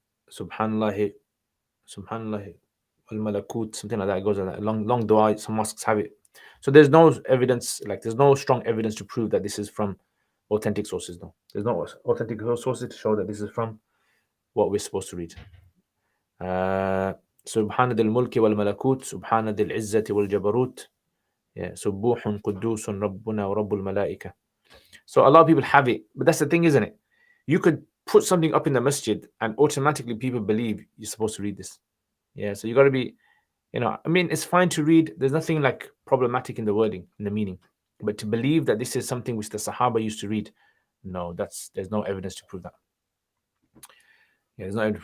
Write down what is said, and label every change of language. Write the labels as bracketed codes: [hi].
[en] Subhanallah, Subhanallah, al malakut, something like that. It goes on that long dua. Some mosques have it. So there's no evidence, like there's no strong evidence to prove that this is from authentic sources. No, there's no authentic sources to show that this is from what we're supposed to read. [ar] سبحان ذي الملك والملكوت سبحان ذي العزة والجبروت سبوح قدوس ربنا ورب الملائكة. [en] So a lot of people have it, but that's the thing, isn't it? You could put something up in the masjid and automatically people believe you're supposed to read this. Yeah, so you got to be, I mean, it's fine to read. There's nothing like problematic in the wording, in the meaning, but to believe that this is something which the Sahaba used to read, no, there's no evidence to prove that. Yeah, there's no evidence.